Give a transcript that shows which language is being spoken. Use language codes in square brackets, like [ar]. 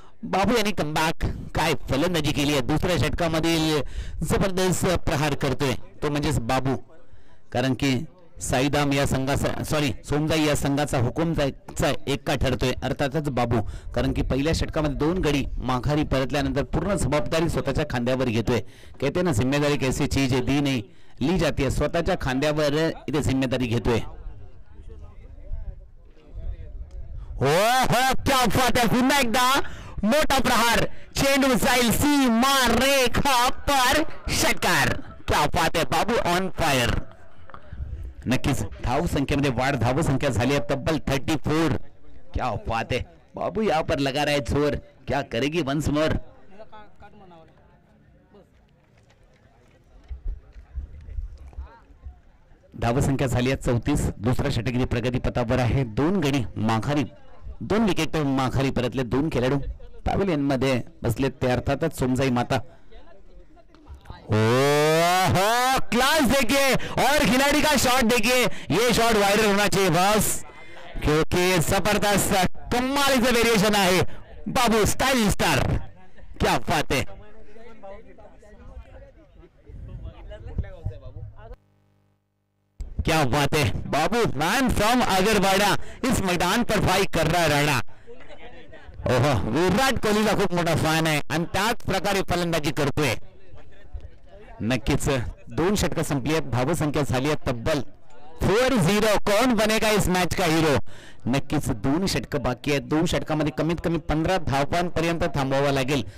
[mr] बाबू यांनी कमबॅक, काय फलंदाजी केली आहे. दुसऱ्या षटकामधील जबरदस्त प्रहार करतोय तो म्हणजेच बाबू. कारण की साईदाम या संघाचा सोमजाई या संघाचा हुकुमचा एक्का ठरतोय, अर्थातच बाबू. कारण की पहिल्या षटकामध्ये 2 गडी माघारी परतल्यानंतर पूर्ण जबाबदारी स्वतःच्या खांद्यावर घेतोय. [hi] कहते ना, जिम्मेदारी कैसी चीज है दी नहीं ली जाती है. [mr] स्वतःच्या खांद्यावर इथे जिम्मेदारी घेतोय. हो हो, [hi] क्या बात [mr] आहे. पुन्हा एकदा मोठा प्रहार, चेंडू जाईल सीमा रेखा पर, षटकार. क्या बात आहे. बाबू ऑन फायर. नक्कीच धाव संख्येमध्ये वाढ, धाव संख्या झाली आहे तब्बल 34. [hi] क्या बात है. बाबू यहाँ पर लगा रहा है जोर, क्या करेगी वंस मोर. [mr] धाव संख्या झाली आहे 34. दुसऱ्या षटकाची प्रगती पथावर आहे. 2 गडी माघारी, 2 विकेट माघारी परतले. 2 खेळाडू पॅव्हिलियन मध्ये बसले, ते अर्थातच सोमजाई माता. [hi] ओह, क्लास देखिए, और खिलाड़ी का शॉट देखिए. ये शॉट वायरल होना चाहिए बस, क्योंकि जबरदस्त [mr] कमालीचं वेरिएशन आहे. [hi] बाबू स्टाइल स्टार. क्या बात है. क्या बात है. बाबू मैन फ्रॉम अगरवाड़ा इस मैदान पर फाइट कर रहा है राणा. [mr] ओहो, विराट कोहलीचा खूप मोठा फॅन आहे आणि त्याच प्रकारे फलंदाजी करतोय. नक्कीच 2 षटकं संपली आहेत. धावसंख्या झाली आहे तब्बल 4-0. [hi] कौन बनेगा इस मॅच का हिरो. [mr] नक्कीच 2 षटकं बाकी आहेत. 2 षटकामध्ये कमीत कमी 15 धावांपर्यंत थांबवावं लागेल.